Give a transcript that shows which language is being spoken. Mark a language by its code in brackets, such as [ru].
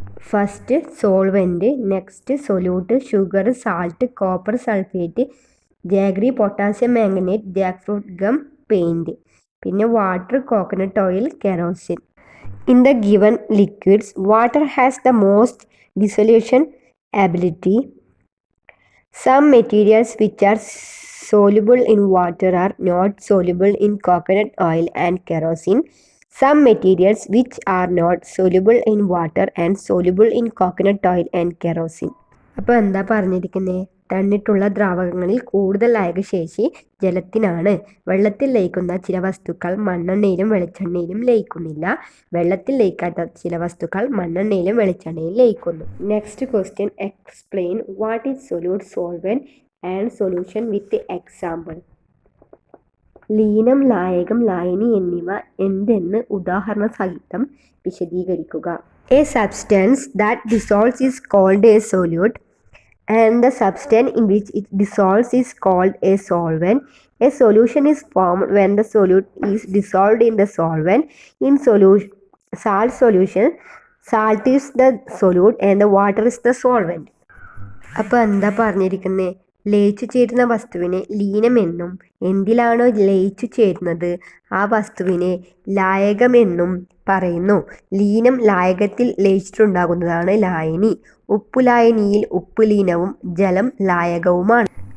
[en] First solvent, next solute, sugar, salt, copper sulphate, jaggery, potassium manganate, jackfruit gum, paint. പിന്നെ water, coconut oil, kerosene. In the given liquids, water has the most dissolution ability. Some materials which are soluble in water are not soluble in coconut oil and kerosene. Some materials which are not soluble in water and soluble in coconut oil and kerosene. [ml] അപ്പോൾ എന്താ പറഞ്ഞിരിക്കുന്നത്? തന്നിട്ടുള്ള ദ്രാവകങ്ങളിൽ കൂടുതൽ അയകശേഷി ജലത്തിനാണ്. വെള്ളത്തിൽ ലയിക്കുന്ന ചില വസ്തുക്കൾ മണ്ണെണ്ണയിലും വെളിച്ചെണ്ണയിലും ലയിക്കുന്നില്ല. വെള്ളത്തിൽ ലയിക്കാത്ത ചില വസ്തുക്കൾ മണ്ണെണ്ണയിലും വെളിച്ചെണ്ണയിലും ലയിക്കുന്നു. [en] Next question, explain what is solute, solvent, and solution with example. [ml] ലീനം, ലായകം, ലായനി എന്നിവ എന്തെന്ന് ഉദാഹരണ സഹിതം വിശദീകരിക്കുക. [en] A substance that dissolves is called a solute and the substance in which it dissolves is called a solvent. A solution is formed when the solute is dissolved in the solvent. In salt solution, salt is the solute and the water is the solvent. [ml] അപ്പോൾ എന്താ പറഞ്ഞിരിക്കുന്നത്? ലയിച്ചു ചേരുന്ന വസ്തുവിനെ ലീനമെന്നും എന്തിലാണോ ലയിച്ചു ചേരുന്നത് ആ വസ്തുവിനെ ലായകമെന്നും പറയുന്നു. ലീനം ലായകത്തിൽ ലയിച്ചിട്ടുണ്ടാകുന്നതാണ് ലായനി. ഉപ്പുലായനിയിൽ ഉപ്പ് ലീനവും ജലം ലായകവുമാണ്.